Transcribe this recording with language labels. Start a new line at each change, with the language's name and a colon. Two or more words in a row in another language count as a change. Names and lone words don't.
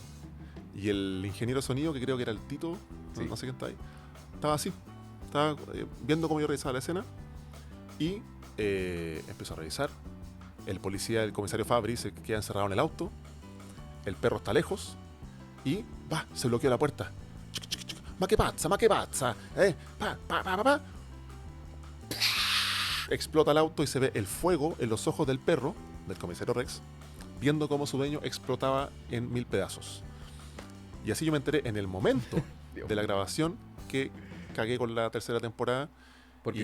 Spanish: Y el ingeniero de sonido, que creo que era el Tito, Sí. no sé quién está ahí, estaba así. Estaba viendo cómo yo revisaba la escena. Y empiezo a revisar. El policía, el comisario Fabri, se queda encerrado en el auto. El perro está lejos. Y se bloqueó la puerta.
Italian: Ma che pazza, ma che pazza.
Spanish: Pa. Explota el auto y se ve el fuego en los ojos del perro, del comisario Rex, viendo cómo su dueño explotaba en 1000 pedazos. Y así yo me enteré en el momento de la grabación que cagué con la tercera temporada. Porque